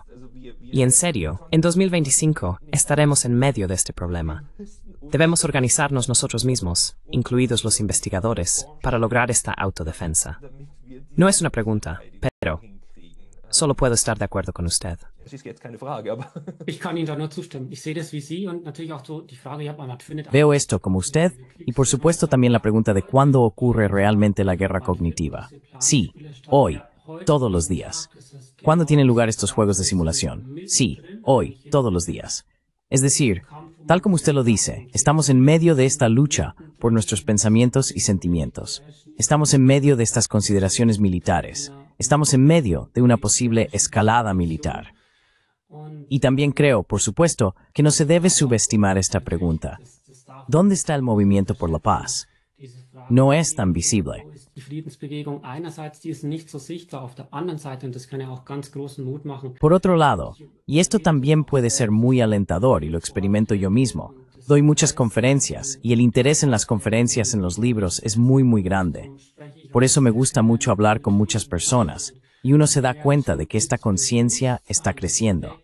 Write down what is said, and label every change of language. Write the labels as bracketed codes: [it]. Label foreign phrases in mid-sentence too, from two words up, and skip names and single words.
[es] Y en serio, en 2025 estaremos en medio de este problema. Debemos organizarnos nosotros mismos, incluidos los investigadores, para lograr esta autodefensa. No es una pregunta, pero solo puedo estar de acuerdo con usted. [de] Ich kann Ihnen da nur zustimmen. Ich sehe das wie Sie und natürlich auch so die Frage, ja, man findet [es] Veo esto como usted y por supuesto también la pregunta de cuándo ocurre realmente la guerra cognitiva. Sí, hoy, todos los días. ¿Cuándo tienen lugar estos juegos de simulación? Sí, hoy, todos los días. Es decir, tal como usted lo dice, estamos en medio de esta lucha por nuestros pensamientos y sentimientos. Estamos en medio de estas consideraciones militares. Estamos en medio de una posible escalada militar. Y también creo, por supuesto, que no se debe subestimar esta pregunta. ¿Dónde está el movimiento por la paz? No es tan visible. [de] Die Friedensbewegung einerseits, die ist nicht so sichtbar, auf der anderen Seite, und das kann ja auch ganz großen Mut machen. [es] Por otro lado, y esto también puede ser muy alentador y lo experimento yo mismo, doy muchas conferencias y el interés en las conferencias en los libros es muy grande. Por eso me gusta mucho hablar con muchas personas y uno se da cuenta de que esta conciencia está creciendo.